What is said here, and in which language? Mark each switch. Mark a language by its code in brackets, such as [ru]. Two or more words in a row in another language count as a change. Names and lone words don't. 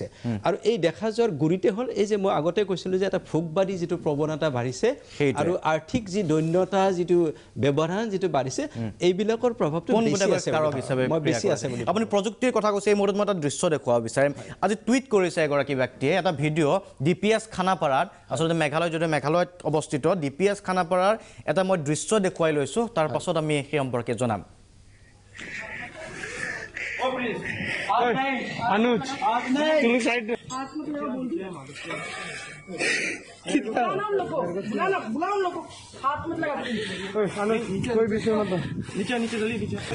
[as] আৰু এই দেখা যোৱাৰ গুৰিতে হ'ল এই যে মই আগতে কৈছিলোঁ যে এটা ভোগবাদী যিটো প্ৰৱণতা বাঢ়িছে আৰু আৰ্থিক যি দৈন্যতা যিটো ব্যৱধান যিটো বাঢ়িছে, এইবিলাকৰ প্ৰভাৱটো বেছি আছে। আপুনি প্ৰযুক্তিৰ কথা কৈছে, এই মুহূৰ্তত মই এটা দৃশ্য দেখুৱাব বিচাৰিম। আজি টুইট কৰিছে এগৰাকী ব্যক্তিয়ে এটা ভিডিঅ' DPS খানাপাৰাত, আচলতে মেঘালয় যদি মেঘালয়ত অৱস্থিত DPS খানাপাৰাৰ এটা মই দৃশ্য দেখুৱাই লৈছোঁ, তাৰ পাছত আমি সেই সম্পৰ্কে জনাম। [hi] अनुज तुम साइड कोई विषय मत नीचे नीचे जल्दी नीचे